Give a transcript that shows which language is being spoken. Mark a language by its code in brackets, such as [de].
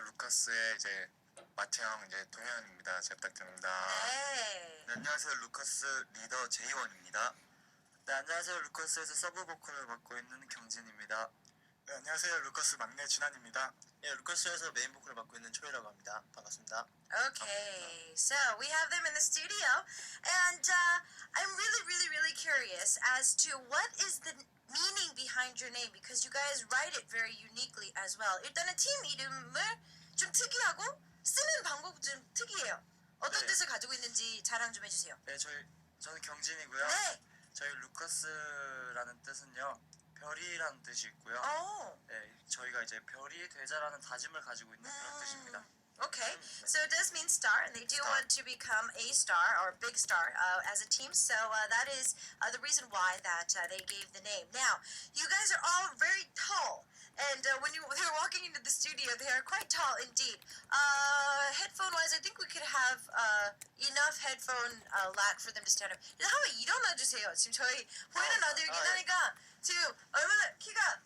[ko] 루카스의 이제 마태형 이제 동현입니다. 잘 부탁드립니다. 네. 네, 안녕하세요, 루카스 리더 제이원입니다. 네, 안녕하세요, 루카스에서 서브 보컬을 맡고 있는 경진입니다. 네, 안녕하세요. 루카스 막내 진환입니다. 네, 루카스에서 메인 보컬을 맡고 있는 초이라고 합니다. 반갑습니다. [en] Okay, so we have them in the studio, and I'm really curious as to what is the meaning behind your name because you guys write it very uniquely as well. [ko] 일단은 팀 이름을 좀 특이하고 쓰는 방법도 좀 특이해요. 어떤 네. 뜻을 가지고 있는지 자랑 좀 해주세요. 네, 저는 경진이고요. 네. 저희 루카스라는 뜻은요, 별이라는 뜻이 있고요. [en] Oh. [ko] 네, 저희가 이제 별이 되자라는 다짐을 가지고 있는 그런 뜻입니다. [en] Okay, so it does mean star, and they do want to become a star or big star as a team. So that is the reason why that they gave the name. Now, you guys are all very tall, and when they're walking into the studio, they are quite tall indeed. Headphone-wise, I think we could have enough headphone lag for them to stand up. [ko] 한번 일어나 주세요. 지금 저희 보이는 라디오이긴 하니까 지금 얼마나 키가.